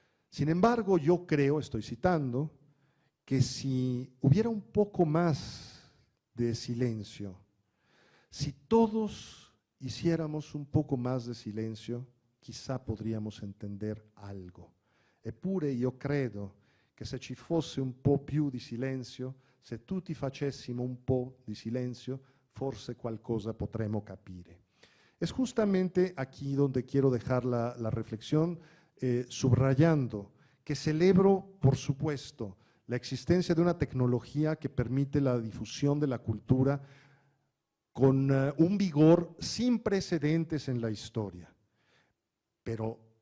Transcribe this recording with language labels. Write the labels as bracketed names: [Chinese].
[Spanish] Sin embargo, yo creo, estoy citando, que si hubiera un poco más de silencio, si todos hiciéramos un poco más de silencio, chissà podríamos entender algo. [Italian] Eppure io credo che se ci fosse un po' più di silenzio, se tutti facessimo un po' di silenzio, forse qualcosa potremmo capire. [Spanish] Es justamente aquí donde quiero dejar la reflexión, subrayando que celebro, por supuesto, la existencia de una tecnología que permite la difusión de la cultura con un vigor sin precedentes en la historia, pero